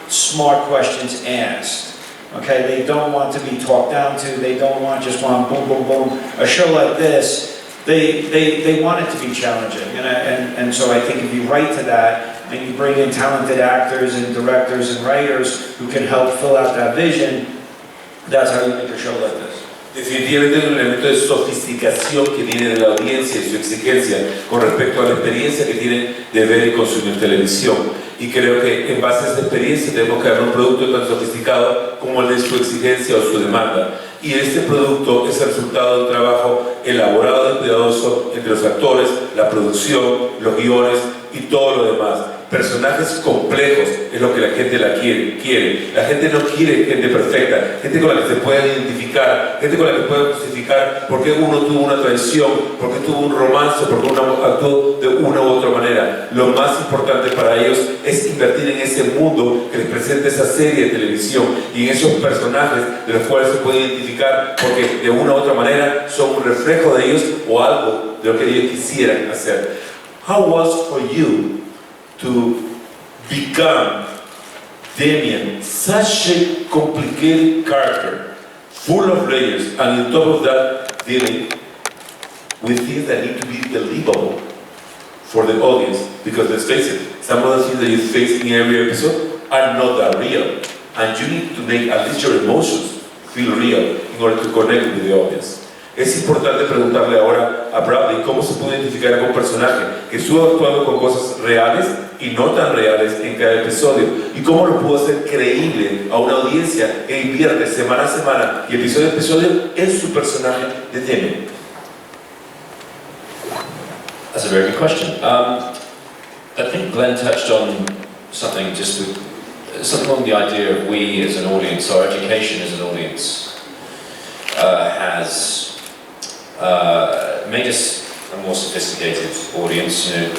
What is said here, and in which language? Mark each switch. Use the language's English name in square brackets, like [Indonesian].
[English] smart questions asked. Okay, they don't want to be talked down to, they don't just want boom, boom, boom. A show like this, they want it to be challenging, and so I think if you write to that, and you bring in talented actors and directors and writers who can help fill out that vision, that's how you make a show like this. [Spanish] Definitivamente hay un elemento de sofisticación que viene de la audiencia y su exigencia con respecto a la experiencia que tienen de ver y consumir televisión. Y creo que en base a esta experiencia tenemos que dar un producto tan sofisticado como el de su exigencia o su demanda. Y este producto es el resultado de un trabajo elaborado y cuidadoso entre los actores, la producción, los guiones y todo lo demás. Personajes complejos es lo que la gente quiere. La gente no quiere gente perfecta, gente con la que se puedan identificar, gente con la que puedan justificar por qué uno tuvo una traición, por qué tuvo un romance, por qué uno actuó de una u otra manera. Lo más importante para ellos es invertir en ese mundo que les presenta esa serie de televisión y en esos personajes de los cuales se puede identificar porque de una u otra manera son un reflejo de ellos o algo de lo que ellos quisieran hacer. [English] How was for you to become Damien, such a complicated character, full of layers, and on top of that, dealing with things that need to be believable for the audience? Because let's face it, some of the things that you face in every episode are not that real, and you need to make at least your emotions feel real in order to connect with the audience. [Spanish] Es importante preguntarle ahora a Bradley cómo se puede identificar con un personaje que estuvo actuando con cosas reales y no tan reales en cada episodio y cómo lo pudo hacer creíble a una audiencia que invierte semana a semana y episodio a episodio en su personaje de Damien. [English] That's a very good question. I think Glenn touched on something something on the idea of we as an audience, our education as an audience has made us a more sophisticated audience.